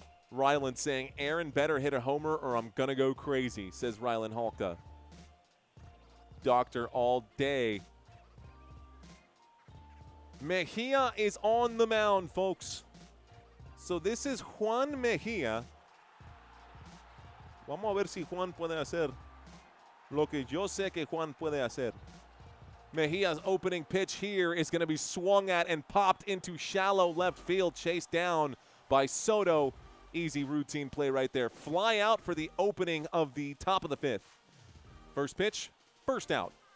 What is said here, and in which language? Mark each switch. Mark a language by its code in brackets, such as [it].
[en] Ryland saying, Aaron better hit a homer or I'm going to go crazy, says Ryland Halka. Doctor all day. Mejia is on the mound, folks. So this is Juan Mejia [es] Vamos a ver si Juan puede hacer lo que yo sé que Juan puede hacer. [en] Mejia's opening pitch here is going to be swung at and popped into shallow left field, chased down by Soto. Easy routine play right there. Fly out for the opening of the top of the fifth. First pitch, first out.